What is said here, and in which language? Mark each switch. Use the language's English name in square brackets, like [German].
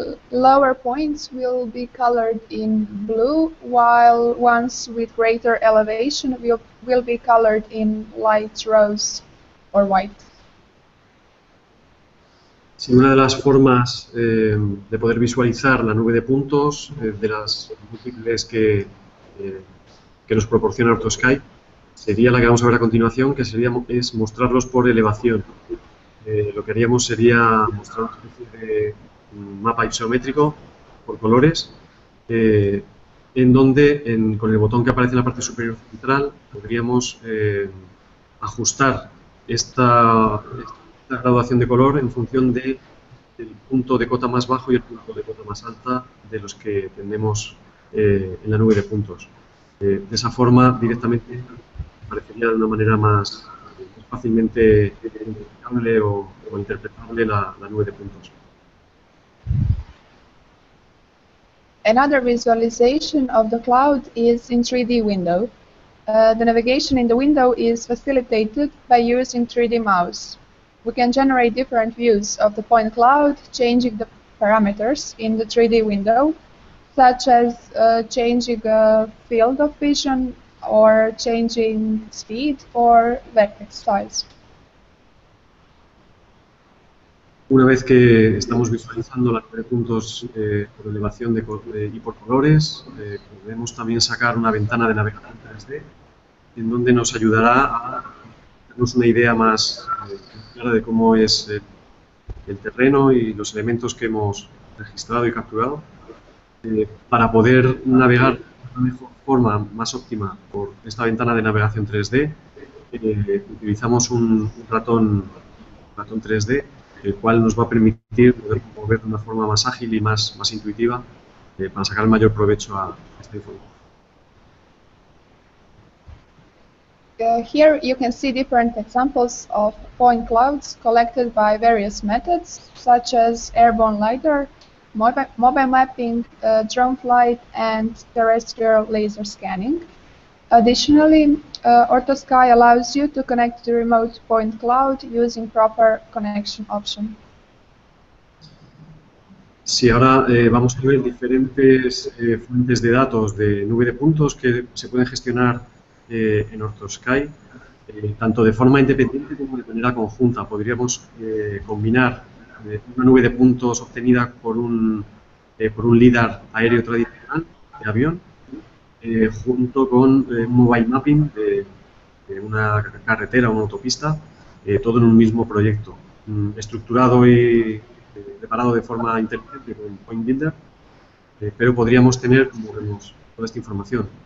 [English] Lower points will be colored in blue, while ones with greater elevation will be colored in light rose or white. [Spanish] Sí, una de las formas de poder visualizar la nube de puntos, de las múltiples que nos proporciona AutoSky, sería la que vamos a ver a continuación, que es mostrarlos por elevación. Lo que haríamos sería mostrar una especie de mapa isométrico por colores, en donde con el botón que aparece en la parte superior central podríamos ajustar esta graduación de color en función del punto de cota más bajo y el punto de cota más alta de los que tenemos en la nube de puntos. De esa forma, directamente aparecería de una manera más fácilmente identificable o interpretable la nube de puntos. [English] Another visualization of the cloud is in 3D window. The navigation in the window is facilitated by using 3D mouse. We can generate different views of the point cloud, changing the parameters in the 3D window, such as changing a field of vision or changing speed or vertex size. [Spanish] Una vez que estamos visualizando la nube de puntos por elevación y por colores, podemos también sacar una ventana de navegación 3D en donde nos ayudará a darnos una idea más clara de cómo es el terreno y los elementos que hemos registrado y capturado, para poder navegar de una mejor forma, más óptima, por esta ventana de navegación 3D. Utilizamos un ratón 3D, el cual nos va a permitir poder mover de una forma más ágil y más intuitiva para sacar el mayor provecho a esta información. [English] Here you can see different examples of point clouds collected by various methods, such as airborne lidar, mobile mapping, drone flight, and terrestrial laser scanning. Additionally, AutoSky allows you to connect to remote point cloud using proper connection option. [Spanish] Sí, ahora vamos a ver diferentes fuentes de datos de nube de puntos que se pueden gestionar en AutoSky, tanto de forma independiente como de manera conjunta. Podríamos combinar una nube de puntos obtenida por un lidar aéreo tradicional de avión, junto con un mobile mapping de una carretera o una autopista, todo en un mismo proyecto, estructurado y preparado de forma inteligente con Point Builder, pero podríamos tener, como vemos, toda esta información.